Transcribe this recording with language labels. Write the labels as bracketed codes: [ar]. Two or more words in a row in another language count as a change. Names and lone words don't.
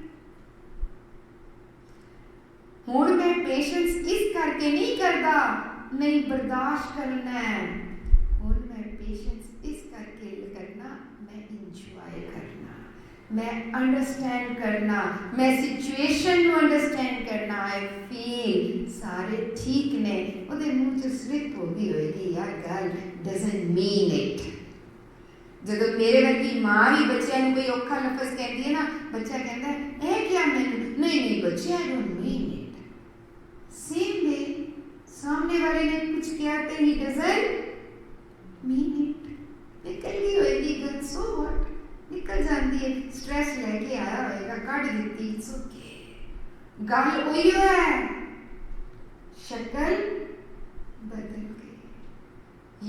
[hi] हुण मैं पेशेंस इस करके नहीं करता, नहीं बर्दाश्त करना है। हुण मैं पेशेंस इस करके करना, मैं इंजॉय करना, मैं अंडरस्टैंड करना, मैं सिचुएशन को अंडरस्टैंड करना। [en] I feel [pa] ਸਾਰੇ ਠੀਕ ਨੇ, ਉਹਦੇ ਮੂੰਹ 'ਚ ਸਲਿਪ ਹੋ ਗਈ ਹੋਏਗੀ ਯਾਰ ਗੱਲ [en] doesn't mean it. [pa] ਜਦੋਂ ਮੇਰੇ ਵਰਗੀ ਮਾਂ ਵੀ ਬੱਚਿਆਂ ਨੂੰ ਕੋਈ ਔਖਾ ਲਫ਼ਜ਼ ਕਹਿੰਦੀ ਹੈ ਨਾ, ਬੱਚਾ ਕਹਿੰਦਾ ਇਹ ਕਿਹਾ ਮੈਨੂੰ, ਨਹੀਂ ਨਹੀਂ ਬੱਚੇ [en] I don't mean it. same way [hi] सामने वाले ने कुछ किया तो ही [en] doesn't mean it. [hi] निकल गई होएगी गल, [en] so what, [hi] निकल जाती है। स्ट्रेस लेके आया होएगा, कट दी, [en] it's OK. [hi] गल वही है, शक्ल बदल गई।